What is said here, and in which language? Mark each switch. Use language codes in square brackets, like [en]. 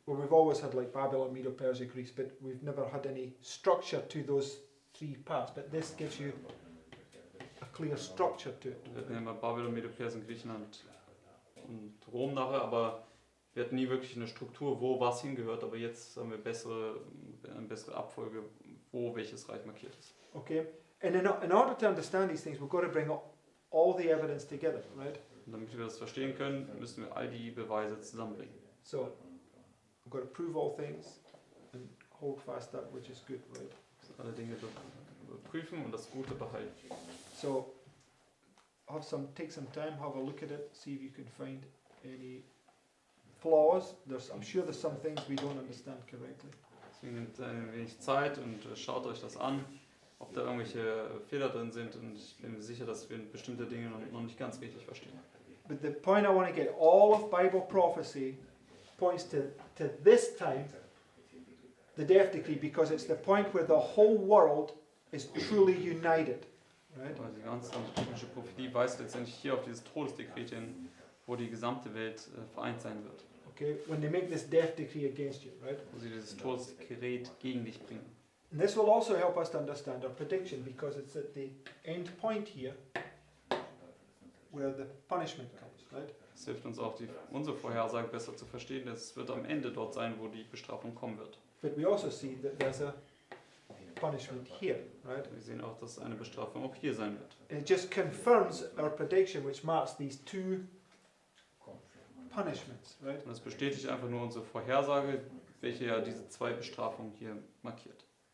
[en] Well, we've always had like Babylon, Medo, Persia, Greece, but we've never had any structure to those three parts. But this gives you a clear structure to it. [de] Wir hatten ja immer Babylon, Medo, Persien, Griechenland und Rom nachher, aber wir hatten nie wirklich eine Struktur, wo was hingehört. Aber jetzt haben wir eine bessere Abfolge, wo welches Reich markiert ist. [en] Okay, and in order to understand these things, we've got to bring all the evidence together, right? [de] Und damit wir das verstehen können, müssen wir all die Beweise zusammenbringen. [en] So, we've got to prove all things and hold fast that which is good, right? [de] Also alle Dinge überprüfen und das Gute behalten. [en] So, take some time, have a look at it, see if you can find any flaws. I'm sure there's some things we don't understand correctly. [de] Deswegen nehmt ein wenig Zeit und schaut euch das an, ob da irgendwelche Fehler drin sind, und ich bin mir sicher, dass wir bestimmte Dinge noch nicht ganz richtig verstehen. [en] But the point I want to get, all of Bible prophecy points to this time, the death decree, because it's the point where the whole world is truly united. Right? [de] Aber die ganze biblische Prophetie weist letztendlich hier auf dieses Todesdekret hin, wo die gesamte Welt vereint sein wird. [en] Okay, when they make this death decree against you, right? [de] Wo sie dieses Todesdekret gegen dich bringen. [en] And this will also help us to understand our prediction, because it's at the end point here where the punishment comes, right? [de] Das hilft uns auch, unsere Vorhersage besser zu verstehen, denn es wird am Ende dort sein, wo die Bestrafung kommen wird. [en] But we also see that there's a punishment here, right? [de] Wir sehen auch, dass eine Bestrafung auch hier sein wird. [en] And it just confirms our prediction, which marks these two punishments, right? [de] Und das bestätigt einfach nur unsere Vorhersage, welche ja diese zwei Bestrafungen hier markiert.